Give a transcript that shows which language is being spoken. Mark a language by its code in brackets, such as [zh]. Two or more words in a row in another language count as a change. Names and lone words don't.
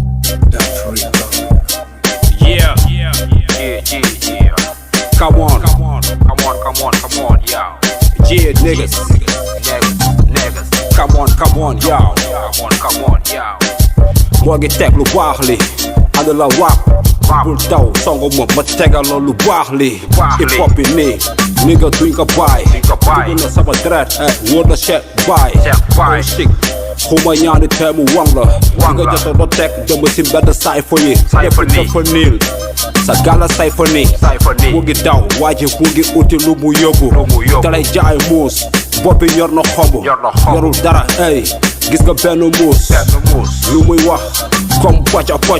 [en] Yeah. Come on, yo. Yeah, niggas. Come on, yo. [wo] Moo ngi teg lu baax li ànd la waap bul daw songo ma tegal la lu baax li hip hop bi nii ni nga duñ ko bàyyi dugg na sama deret wóor na Cheikh Baye [en] oh shit [wo] xuma ñaani teemu wang la di nga jota do teg dama si mbedd sayfa yi defu dafa niil sa gala sayfa ni mu ngi daw waaji mu ngi uti lu mu yóbbu dalay jaay muus boppi yor na xomb yorul dara ey gis nga benn muus lu muy wax comme pocco